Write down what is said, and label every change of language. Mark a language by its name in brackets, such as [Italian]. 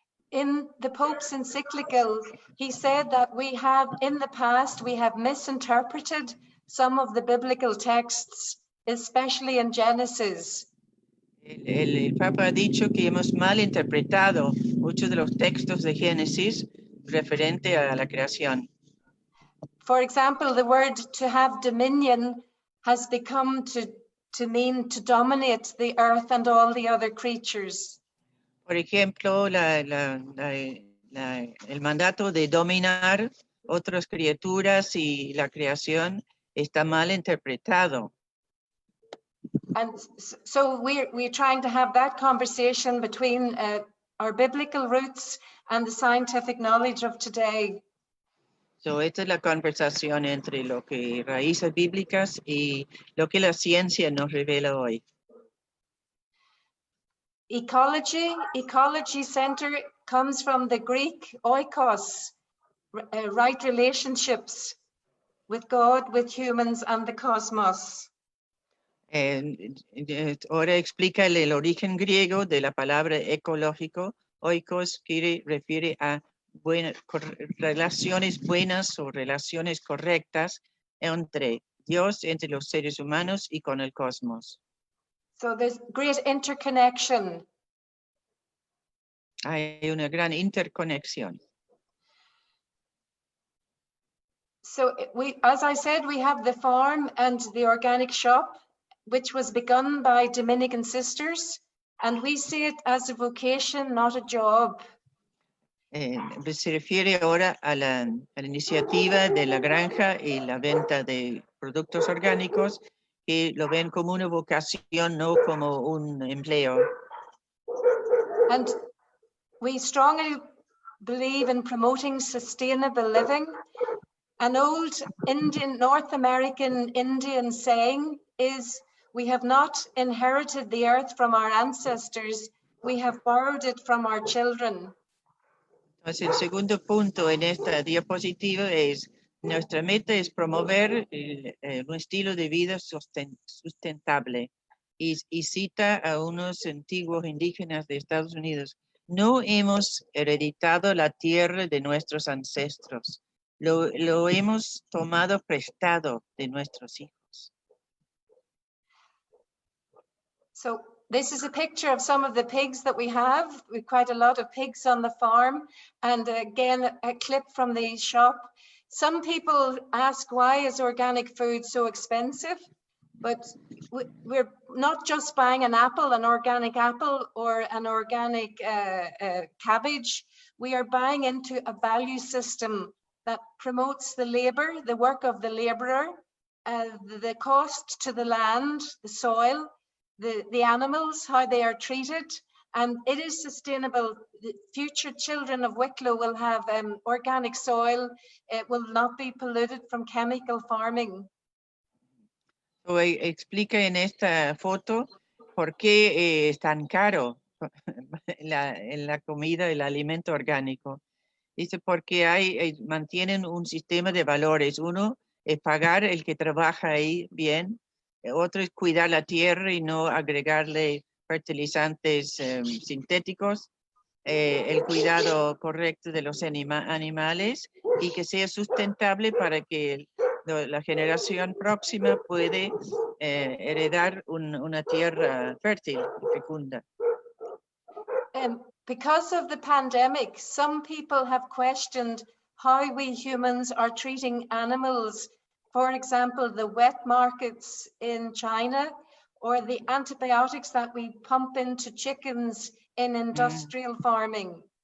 [English] In the Pope's encyclical, he said that we have, in the past, we have misinterpreted some of the biblical texts, especially in Genesis. [Spanish] El Papa ha dicho que hemos mal interpretado muchos de los textos de Génesis referente a la creación. [English] For example, the word to have dominion has become to mean to dominate the earth and all the other creatures. [Spanish] Por ejemplo, el mandato de dominar otras criaturas y la creación está mal interpretado. [English] And so we're trying to have that conversation between our biblical roots and the scientific knowledge of today. [Spanish] So, esta es la conversación entre lo que raíces bíblicas y lo que la ciencia nos revela hoy. [English] Ecology Centre comes from the Greek oikos, right relationships with God, with humans and the cosmos. [Spanish] Ahora explica el origen griego de la palabra ecológico. Oikos refiere a relaciones buenas o relaciones correctas entre Dios, entre los seres humanos y con el cosmos. [English] So there's great interconnection. [Spanish] Hay una gran interconexión. [English] So as I said, we have the farm and the organic shop, which was begun by Dominican sisters, and we see it as a vocation, not a job. [Spanish] Se refiere ahora a la iniciativa de la granja y la venta de productos orgánicos, que lo ven como una vocación, no como un empleo. [English] And we strongly believe in promoting sustainable living. An old North American Indian saying is, we have not inherited the earth from our ancestors, we have borrowed it from our children. [Spanish] Entonces, el segundo punto en esta diapositiva es, nuestra meta es promover un estilo de vida sustentable. Y cita a unos antiguos indígenas de Estados Unidos: no hemos hereditado la tierra de nuestros ancestros, lo hemos tomado prestado de nuestros hijos. [English] So this is a picture of some of the pigs that we have. We've quite a lot of pigs on the farm, and again a clip from the shop. Some people ask, why is organic food so expensive? But we're not just buying an organic apple or an organic cabbage. We are buying into a value system that promotes the labor, the work of the laborer, the cost to the land, the soil, the animals, how they are treated, and it is sustainable. The future children of Wicklow will have organic soil. It will not be polluted from chemical farming. [Spanish] So, explica en esta foto por qué es tan caro la comida, el alimento orgánico. Dice, porque mantienen un sistema de valores. Uno es pagar el que trabaja ahí bien. Otro es cuidar la tierra y no agregarle fertilizantes sintéticos. El cuidado correcto de los animales y que sea sustentable para que la generación próxima puede heredar una tierra fértil y fecunda. [English] Because of the pandemic, some people have questioned how we humans are treating animals. For example, the wet markets in China, or the antibiotics that we pump into chickens in industrial farming.